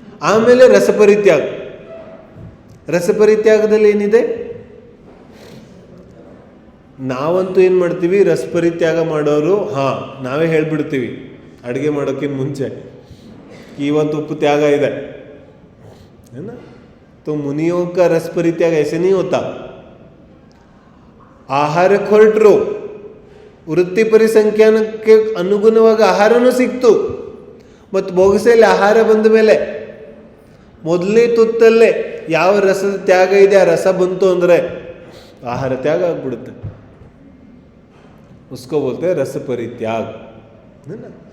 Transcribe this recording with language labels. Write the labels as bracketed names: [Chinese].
[Kannada] ಆಮೇಲೆ ರಸಪರಿತ್ಯಾಗ, ರಸಪರಿತ್ಯಾಗದಲ್ಲಿ ಏನಿದೆ, ನಾವಂತೂ ಏನು ಮಾಡ್ತೀವಿ, ರಸಪರಿತ್ಯಾಗ ಮಾಡೋರು ನಾವೇ ಹೇಳ್ಬಿಡ್ತೀವಿ ಅಡುಗೆ ಮಾಡೋಕ್ಕಿಂತ ಮುಂಚೆ, ಇವತ್ತು ಉಪ್ಪು ತ್ಯಾಗ ಇದೆ, [Hindi] है ना। तो मुनियों का रस परित्याग ऐसे नहीं होता। [Kannada] ಆಹಾರಕ್ಕೆ ಹೊರಟರು, ವೃತ್ತಿ ಪರಿಸಂಖ್ಯಾನಕ್ಕೆ ಅನುಗುಣವಾಗಿ ಆಹಾರನೂ ಸಿಕ್ತು, ಮತ್ತು ಬೊಗಸೆಯಲ್ಲಿ ಆಹಾರ ಬಂದ ಮೇಲೆ ಮೊದಲನೇ ತುತ್ತಲ್ಲೇ ಯಾವ ರಸದ ತ್ಯಾಗ ಇದೆ ಆ ರಸ ಬಂತು ಅಂದರೆ ಆಹಾರ ತ್ಯಾಗ ಆಗ್ಬಿಡುತ್ತೆ, [Hindi] उसको बोलते हैं रस परित्याग, है ना।